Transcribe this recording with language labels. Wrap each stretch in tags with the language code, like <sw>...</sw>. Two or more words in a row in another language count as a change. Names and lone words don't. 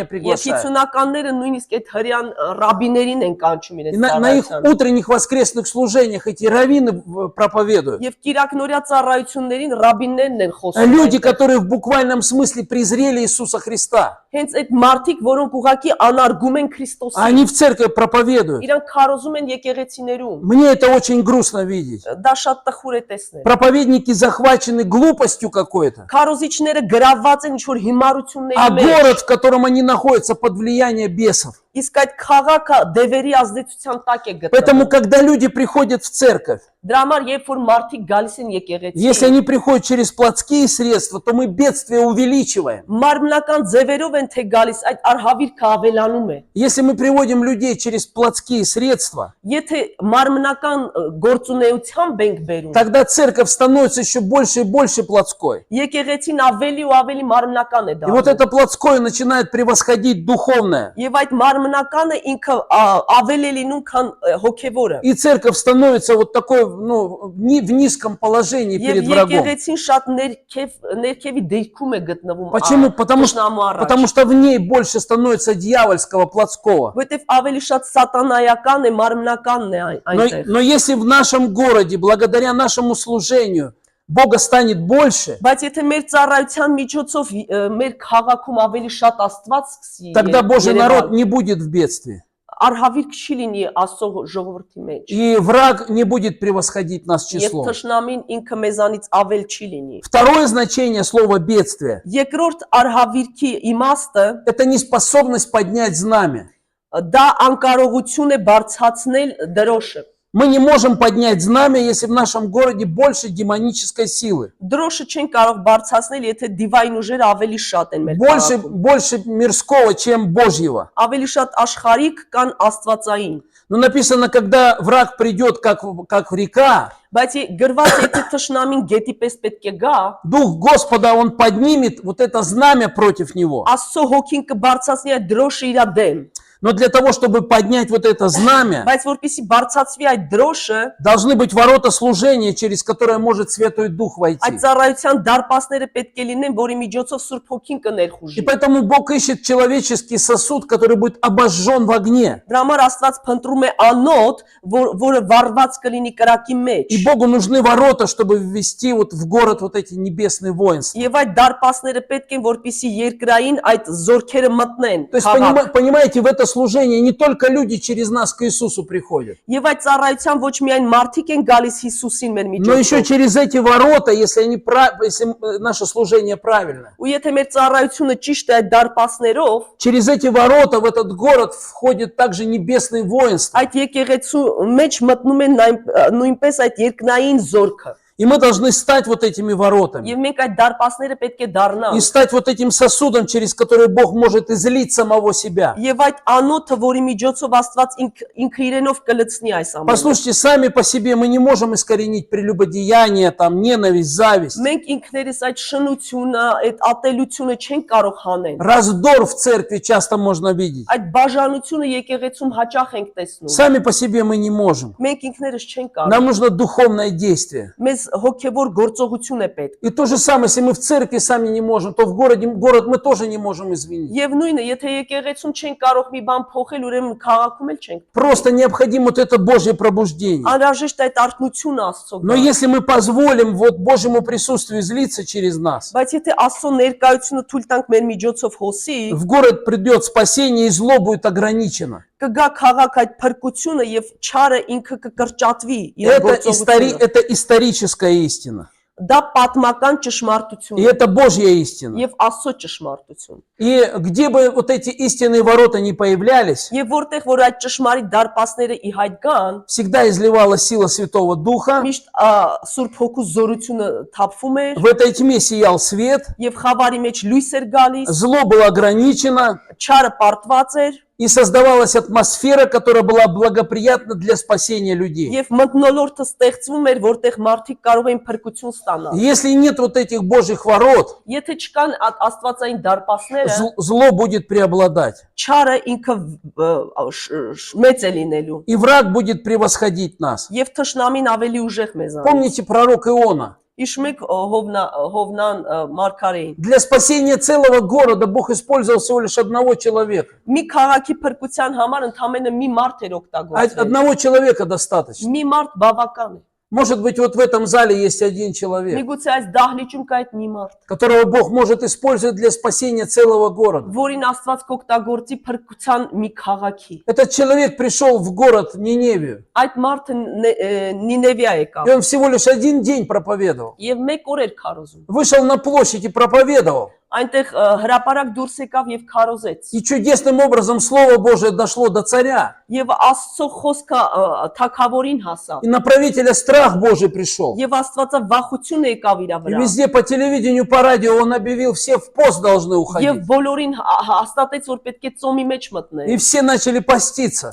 <hy>Եվ</hy> <ru>приглашают.</ru> <hy>50-ականները նույնիսկ այդ հрьян ռաբիներին են կանչում</hy> <ru>И</ru> <hy>իրենց</hy> <ru>на их</ru> <hy>ծառայության։</hy> <ru>утренних воскресных служениях эти раввины проповедуют.</ru> <hy>Եվ կիրակնորյա ծառայություններին ռաբիններն են խոսում։</hy> <ru>Люди, которые в буквальном смысле презрели Иисуса Христа.</ru> <hy>Հենց այդ մարդիկ, որոնք уղակի անարգում են Քրիստոսին,</hy> <ru>Они в церкви проповедуют.</ru> <hy>իրանք քարոզում են եկեղեցիներում։</hy> <ru>Мне это очень грустно видеть.</ru> <hy>Դա շատ տխուր է տեսնել։</hy> <ru>Проповедники захвачены глупостью какой-то.</ru> <hy>Քարոզիչները գրաված են ինչ-որ</hy> <ru>А</ru> <hy>հիմարությունների մեջ։</hy> <ru>город, в котором они находятся, под влиянием бесов.</ru> <hy>Իսկ այդ քաղաքը դևերի ազդեցության տակ է</hy> <ru>Поэтому,</ru> <hy>գտնվում։</hy> <ru>когда люди приходят в церковь,</ru> <hy>Դրա համար երբ որ մարդիկ գալիս են</hy> <ru>если</ru> <hy>եկեղեցի,</hy> <ru>они приходят через плотские средства, то мы бедствие увеличиваем.</ru> <hy>մարմնական ձևերով են թե գալիս, այդ արհավիրքը ավելանում է։</hy> <ru>Если мы приводим людей через плотские средства,</ru> <hy>Եթե մարմնական գործունեությամբ ենք բերում,</hy> <ru>тогда церковь становится еще больше и больше плотской.</ru> <hy>եկեղեցին ավելի ու ավելի մարմնական է</hy> <ru>И вот</ru> <hy>դառնում։</hy> <ru>это плотское начинает превосходить духовное.</ru> <hy>Եվ այդ մարմնականը ինքը ավելի է լինում, քան հոգևորը։</hy> <ru>И церковь становится вот такой, ну, в низком положении</ru> <hy>Եվ</hy> <ru>перед врагом.</ru> <hy>եկեղեցին շատ ներքևի դիրքում է գտնվում։</hy> <ru>Почему? Потому Потому что в ней больше становится дьявольского, плотского.</ru> <hy>Որտեվ ավելի շատ սատանայական է, մարմնականն է այնտեղ։</hy> <ru>Но если в нашем городе, благодаря нашему служению, Бога станет больше,</ru> <hy>Բայց եթե մեր ծառայության միջոցով մեր քաղաքում ավելի շատ Աստված սկսի,</hy> <ru>тогда Божий народ не будет в бедствии.</ru> <hy>արհավիրք չի լինի Աստծո ժողովրդի մեջ։</hy> <ru>И враг не будет превосходить нас</ru> <hy>Եվ</hy> <ru>числом.</ru> <hy>թշնամին ինքը մեզանից ավել չի լինի։</hy> <ru>Второе значение слова «бедствие»</ru> <hy>Երկրորդ արհավիրքի իմաստը –</hy> <ru>это неспособность поднять знамя.</ru> <hy>դա անկարողություն է բարձրացնել դրոշը։</hy> <ru>Мы не можем поднять знамя, если в нашем городе больше демонической силы.</ru> <hy>Դրոշը չեն կարող բարձրացնել, եթե դիվայն ուժերը ավելի շատ են մեր քաղաքում։</hy> <ru>Больше мирского, чем Божьего.</ru> <hy>Ավելի շատ աշխարհիկ կան աստվածային։</hy> <ru>Но написано, когда враг придет, как в река,</ru> <hy>Բայց գրված է, եթե թշնամին գետի պես պետք է գա,</hy> <ru>Дух Господа, Он поднимет вот это знамя против него.</ru> <hy>Աստծո հոգին կբարձրացնի այդ դրոշը իր դեմ։</hy> <ru>Но для того, чтобы поднять вот это знамя,</ru> <hy>Բայց որպեսի բարձրացվի այդ դրոշը,</hy> <ru>должны быть ворота служения, через которые может Святой Дух войти.</ru> <hy>այդ ծառայության դարպասները պետք է լինեն, որի միջոցով Սուրբ Հոգին</hy> <ru>И</ru> <hy>կներխուժի։</hy> <ru>поэтому Бог ищет человеческий сосуд, который будет обожжен в огне.</ru> <hy>Դրա համար Աստված փնտրում է անոթ, որը վառված կլինի կրակի մեջ։</hy> <ru>И Богу нужны ворота, чтобы ввести вот в город вот эти небесные воинства.</ru> <hy>Եվ այդ դարպասները պետք են, որպեսի երկրային այդ զորքերը мտնեն։</hy> <ru>То есть, понимаете, в это служение не только люди через нас к Иисусу приходят,</ru> <hy>Եվ այդ ծառայության ոչ միայն մարդիկ են գալիս Հիսուսին մեր</hy> <ru>но еще</ru> <hy>միջոցով։</hy> <ru>через эти ворота, если наше служение правильно.</ru> <hy>Ու եթե մեր ծառայությունը ճիշտ է այդ դարպասներով,</hy> <ru>Через эти ворота в этот город входит также небесные воинства.</ru> <hy>այդ եկեղեցու մեջ մտնում են նույնպես այդ երկնային զորքը։</hy> <ru>И мы должны стать вот этими воротами.</ru> <hy>Եվ մենք այդ դարպասները պետք է</hy> <ru>И</ru> <hy>դառնանք։</hy> <ru>стать вот этим сосудом, через который Бог может излить самого себя.</ru> <hy>Եվ այդ անոթը, որի միջոցով Աստված ինքը իրենով կլցնի այս ամենը։</hy> <ru>Послушайте, сами по себе мы не можем искоренить прелюбодеяние, там, ненависть, зависть.</ru> <hy>Մենք ինքներս այդ շնությունը, այդ ատելությունը չենք կարող հանել։</hy> <ru>Раздор в церкви часто можно видеть.</ru> <hy>Այդ բաժանությունը եկեղեցում հաճախ ենք տեսնում։</hy> <ru>Сами по себе мы не можем.</ru> <hy>Մենք ինքներս չենք կարող։</hy> <ru>Нам нужно духовное действие.</ru> <hy>Մեզ հոգևոր գործողություն է պետք։</hy> <ru>И то же самое, если мы в церкви сами не можем, то в город мы тоже не можем изменить.</ru> <hy>Եվ նույնը, եթե եկեղեցում չենք կարող մի բան փոխել, ուրեմն քաղաքում էլ չենք։</hy> <ru>Просто необходимо вот это Божье пробуждение.</ru> <hy>Անհրաժեշտ է այդ արթնությունը Աստծո։</hy> <ru>Но если мы позволим вот Божьему присутствию излиться через нас,</ru> <hy>Բայց եթե Աստծո ներկայությունը թույլ տանք մեր միջոցով հոսի,</hy> <ru>в город придет спасение, и зло будет ограничено.</ru> <hy>կգա քաղաք այդ փրկությունը եւ չարը ինքը կկրճատվի իր գործողությունը։</hy> <ru>Это историческая истина.</ru> <hy>դա պատմական</hy> <ru>И</ru> <hy>ճշմարտություն է</hy> <ru>это Божья истина.</ru> <hy>եւ Աստծո ճշմարտություն։</hy> <ru>И где бы вот эти истинные ворота не появлялись,</ru> <hy>Եվ որտեղ որ այդ ճշմարիտ դարպասները ի հայտ գան,</hy> <ru>всегда изливалась сила Святого Духа.</ru> <hy>միշտ Սուրբ Հոգու զորությունը թափվում էր</hy> <ru>В этой тьме сиял свет,</ru> <hy>եւ խավարի մեջ լույս էր գալիս,</hy> <ru>зло было ограничено,</ru> <hy>չարը պարտված էր</hy> <ru>и создавалась атмосфера, которая была благоприятна для спасения людей.</ru> <hy>եւ մթնոլորտը ստեղծվում էր, որտեղ մարդիկ կարող էին փրկություն ստանալ։</hy> <ru>Если нет вот этих Божьих ворот,</ru> <hy>Եթե չկան աստվածային դարպասները,</hy> <ru>зло будет преобладать,</ru> <hy>չարը ինքը մեծ է լինելու</hy> <ru>и враг будет превосходить нас.</ru> <hy>եւ թշնամին ավելի ուժեղ մեզանից։</hy> <ru>Помните пророк Иона?</ru> <hy>Հիշում եք Հովնան Մարգարեին։</hy> <ru>Для спасения целого города Бог использовал всего лишь одного человека.</ru> <hy>Մի քաղաքի փրկության համար ընդամենը մի մարդ էր օգտագործել։</hy> <ru>Одного человека достаточно.</ru> <hy>Մի մարդ բավական է։</hy> <ru>Может быть, вот в этом зале есть один человек,</ru> <hy>Միգուցե այս դահլիճում կա այդ մի մարդ,</hy> <ru>которого Бог может использовать для спасения целого города.</ru> <hy>որին Աստված կօգտագործի փրկության մի քաղաքի։</hy> <ru>Этот человек пришел в город Ниневию,</ru> <hy>Այդ մարդը Նինևիա եկավ</hy> <ru>и он всего лишь один день проповедовал.</ru> <hy>եւ մեկ օր էր քարոզում։</hy> <ru>Вышел на площадь и проповедовал.</ru> <hy>Այնտեղ հրապարակ դուրս եկավ եւ քարոզեց։</hy> <ru>И чудесным образом Слово Божие дошло до царя.</ru> <hy>Եվ Աստծո խոսքը թագավորին հասավ։</hy> <ru>И на правителя страх Божий пришел.</ru> <hy>Եվ Աստվածը вախությունը եկավ իր</hy> <ru>И</ru> <hy>վրա։</hy> <ru>везде по телевидению, по радио он объявил, все в пост должны</ru> <hy>Եվ</hy> <ru>уходить.</ru> <hy>բոլորին հաստատեց, որ պետք է ծոմի մեջ</hy> <ru>И</ru> <hy>մտնել։</hy> <ru>все начали поститься.</ru>